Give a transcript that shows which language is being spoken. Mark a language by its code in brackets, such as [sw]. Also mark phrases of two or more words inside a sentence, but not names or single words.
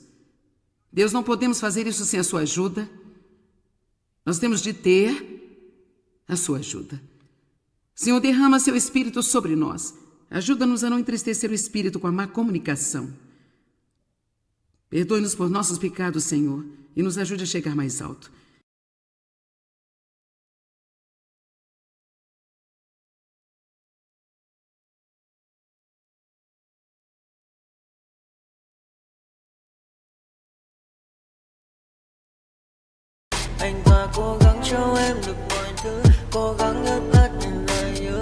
[pt] Deus, não podemos fazer isso sem a sua ajuda. Nós temos de ter a sua ajuda. Senhor, derrama seu Espírito sobre nós. Ajuda-nos a não entristecer o Espírito com a má comunicação. Perdoe-nos por nossos pecados, Senhor, e nos ajude a chegar mais alto. [vi] Anh ta cố gắng cho em được mọi thứ, cố gắng ướp hết những lời hứa.